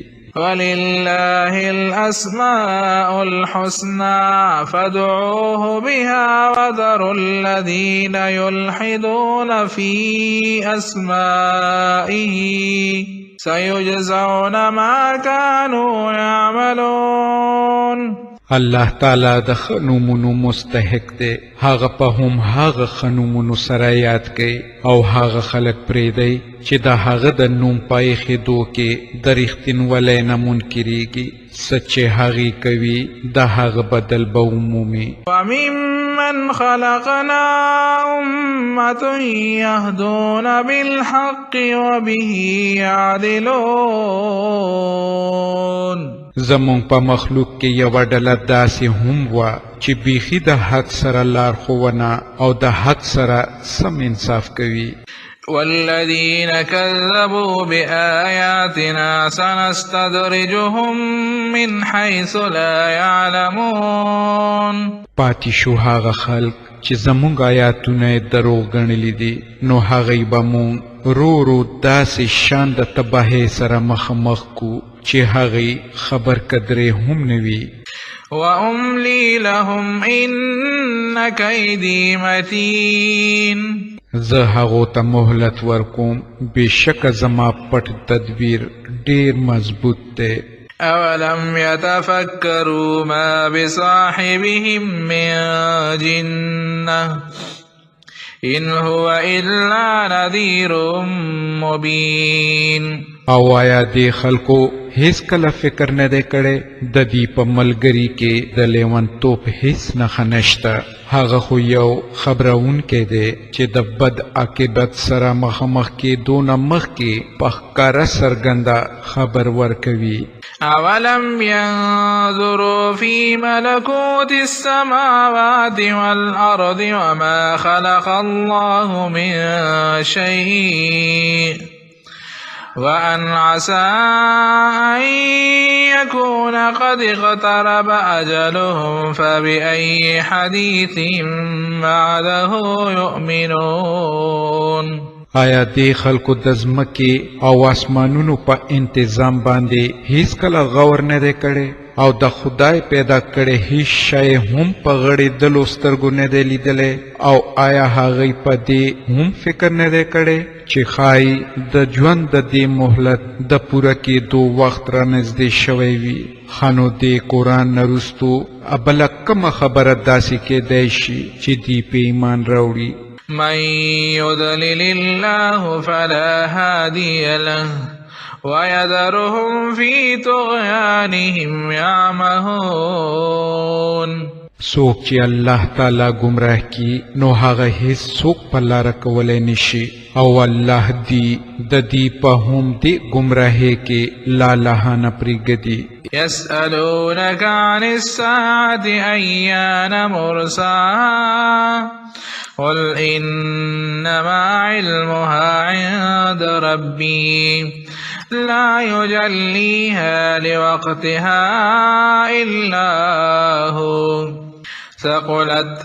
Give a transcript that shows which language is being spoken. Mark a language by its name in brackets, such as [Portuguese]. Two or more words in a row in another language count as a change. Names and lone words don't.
[Arabic] ولله الأسماء الحسنى فادعوه بها وذروا الذين يلحدون في أسمائه سيجزون ما كانوا يعملون [Pashto] الله تعالی د ښه نومونو مستحق دی هغه په هم هغه ښه نومونو سره یاد کوي او هغه خلک پرېږدی چې د هغه د نوم په ایښېدو کې د رښتینولۍ نه منکرېږي څه چې هغې کوي د هغه بدل به ومومي [Arabic] وممن خلقنا أمة يهدون بالحق وبه يعدلون [Pashto] زمون په مخلوق کې یوه ډله داسې هم وه چې بیخي د حد سره لارښوونه او د حد سره سم انصاف کوي. [Arabic] والذين كذبوا بآياتنا سنستدرجهم من حيث لا يعلمون. [Pashto] پاتې شو هغه خلق چې زمونږ آیاتونه یې دروغ ګڼلي دي، نو هغوی به مونږ رو رو داسې شان د تباهۍ سره مخامخ کو چې هغوی خبر قدرې هم نه وي. [Arabic] وأملي لهم إن كيدي متين. [Pashto] زه هغو ته مهلت ورکوم، بېشکه زما پټ تدبیر ډېر مضبوط دی. [Arabic] أولم يتفكروا ما بصاحبهم من جنة إن هو إلا نذير مبين. [Pashto] او آیا دې خلکو هیڅ کله فکر نه دی کړی د دې په ملګري کې د لیونتوب هیڅ نښه نشته؟ هغه خو یو خبرونکی دی چې د بد عاقبت سره مخامخ کېدو نه مخکې په ښکاره څرګنده خبر ورکوي. [Arabic] أولم ينظروا في ملكوت السماوات والأرض وما خلق الله من شيء وأن عسى أن يكون قد اقترب أجلهم فبأي حديث بعده يؤمنون. [Pashto] آیا دې خلکو د ځمکې او آسمانونو په انتظام باندې هیڅ کله غور نه دی کړی او د خدای پیدا کړی هیڅ شی هم په غړېدلو سترګو نه دی لیدلی؟ او آیا هغوی په دې هم فکر نه دی کړی چې ښایي د ژوند د دې مهلت د پوره کېدو وخت رانږدې شوی وي؟ ښه نو دې قرآن نه وروستو بله کومه خبره داسې کیدی شي چې دې په ایمان راوړي؟ [Arabic] من يضلل الله فلا هادي له ويذرهم في طغيانهم يعمهون. [Pashto] څوک چې الله تعالی گمراه کی نو هغه هیڅ څوک په لاره کولی نشي، او الله دې د دې په هم دې گمراهۍ کې لالهانه پرېږدي. [Arabic] يسألونك عن الساعة أيان مرساها قل إنما علمها عند ربي لا يجليها لوقتها إلا هو ثقلت